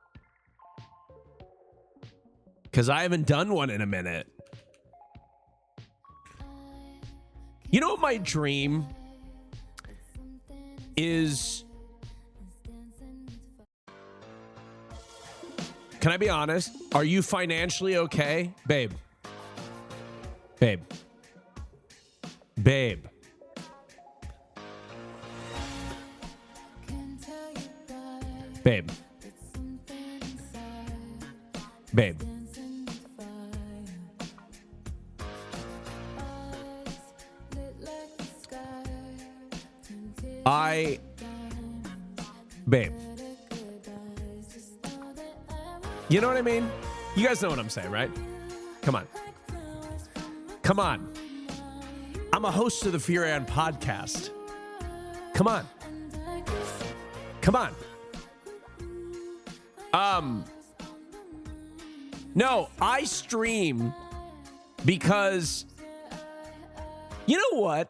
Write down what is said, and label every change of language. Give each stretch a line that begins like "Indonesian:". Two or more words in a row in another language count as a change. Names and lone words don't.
English: Because I haven't done one in a minute. You know what my dream is? Can I be honest? Are you financially okay? Babe. Babe. Babe. Babe. Babe. Babe. You know what I mean? You guys know what I'm saying, right? Come on. Come on. I'm a host of the Furion podcast. Come on. Come on. No, I stream because you know what?